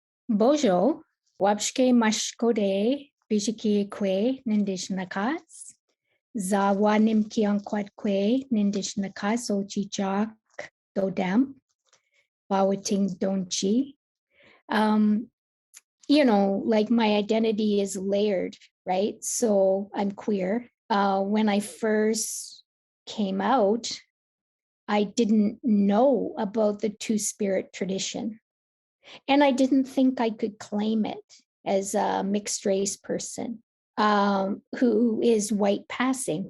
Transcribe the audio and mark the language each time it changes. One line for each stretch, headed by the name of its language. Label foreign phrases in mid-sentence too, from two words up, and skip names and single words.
Ojibwa: Bojo, Wabshke Mashkode, Bishiki Kwe, Nindishnakas, Zawanim Kianquat Nindishnakas, Ochichak, Dodam, Bawating Donchi.
English: Like my identity is layered, right? So I'm queer. When I first came out, I didn't know about the two-spirit tradition. And I didn't think I could claim it as a mixed race person who is white passing.